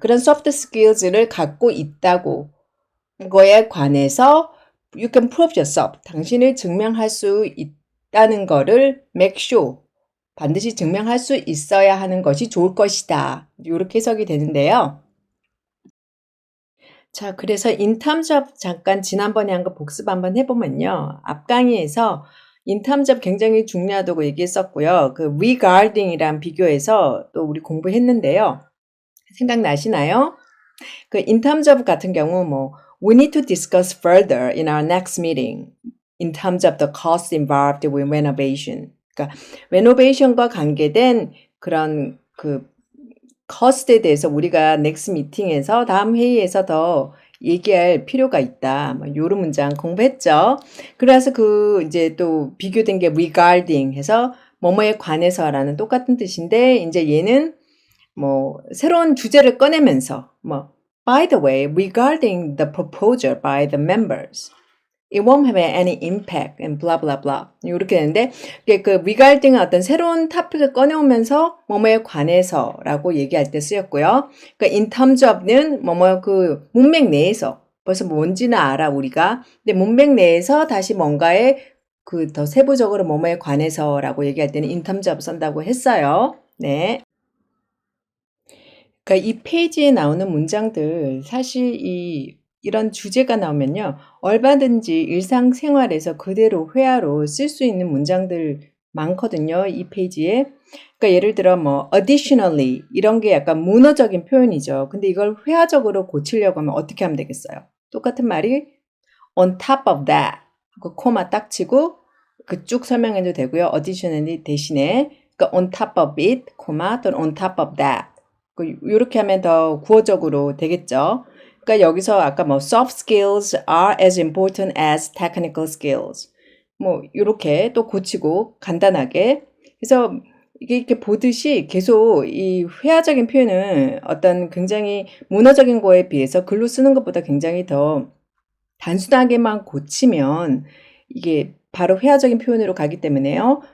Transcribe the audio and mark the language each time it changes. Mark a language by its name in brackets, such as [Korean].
[Korean] 그런 soft skills를 갖고 있다고 거에 관해서 [English] you can prove yourself. [Korean] 당신을 증명할 수 있다는 거를 [English] make sure. [Korean] 반드시 증명할 수 있어야 하는 것이 좋을 것이다. 이렇게 해석이 되는데요. 자, 그래서 [English] in terms of [Korean] 잠깐 지난번에 한 거 복습 한번 해보면요. 앞 강의에서 in terms of 굉장히 중요하다고 얘기했었고요. 그 regarding이랑 비교해서 또 우리 공부했는데요. 생각나시나요? [English] 그 in terms of [Korean] 같은 경우 [English] we need to discuss further in our next meeting in terms of the cost involved with renovation. [Korean] 그러니까 renovation과 관계된 그런 그 cost에 대해서 우리가 next meeting에서 다음 회의에서 더 얘기할 필요가 있다. 요런 문장 공부했죠. 그래서 이제 또 비교된 게 regarding 해서 뭐뭐에 관해서라는 똑같은 뜻인데 이제 얘는 새로운 주제를 꺼내면서 [English] by the way, regarding the proposal by the members, it won't have any impact and blah blah [Korean] blah. 이렇게 되는데 그 regarding은 어떤 새로운 토픽을 꺼내오면서 뭐뭐에 관해서라고 얘기할 때 쓰였고요. 그러니까 in terms of는 그 문맥 내에서 벌써 뭔지는 알아 우리가. 근데 문맥 내에서 다시 뭔가에 더 세부적으로 뭐뭐에 관해서라고 얘기할 때는 in terms of 쓴다고 했어요. 네. 그러니까 이 페이지에 나오는 문장들 사실 이런 주제가 나오면요. 얼마든지 일상생활에서 그대로 회화로 쓸 수 있는 문장들 많거든요. 이 페이지에. 그러니까 예를 들어 additionally 이런 게 약간 문어적인 표현이죠. 근데 이걸 회화적으로 고치려고 하면 어떻게 하면 되겠어요? 똑같은 말이 [English] on top of that [Korean] 그 코마 딱 치고 쭉 설명해도 되고요. additionally 대신에 그러니까 [English] on top of it, [Korean] 코마 또는 [English] on top of that [Korean] 이렇게 하면 더 구어적으로 되겠죠. 그러니까 여기서 아까 [English] soft skills are as important as technical skills. [Korean] 이렇게 또 고치고 간단하게. 그래서 이게 이렇게 보듯이 계속 이 회화적인 표현은 어떤 굉장히 문어적인 거에 비해서 글로 쓰는 것보다 굉장히 더 단순하게만 고치면 이게 바로 회화적인 표현으로 가기 때문에요.